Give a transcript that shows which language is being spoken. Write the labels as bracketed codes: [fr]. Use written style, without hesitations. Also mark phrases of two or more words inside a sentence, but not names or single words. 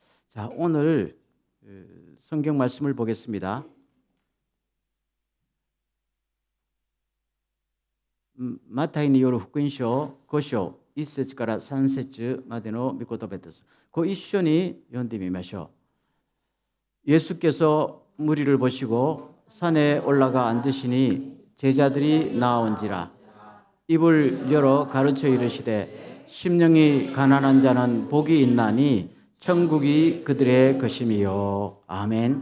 [ko] 자, 오늘 성경 말씀을 보겠습니다. [ja] 마타이 による福音書5章1節から3節までの御言葉です。こう一緒に読んでみましょう。 [ko] 예수께서 무리를 보시고 산에 올라가 앉으시니 제자들이 나온지라 입을 열어 가르쳐 이르시되 심령이 가난한 자는 복이 있나니 천국이 그들의 것임이요. 아멘.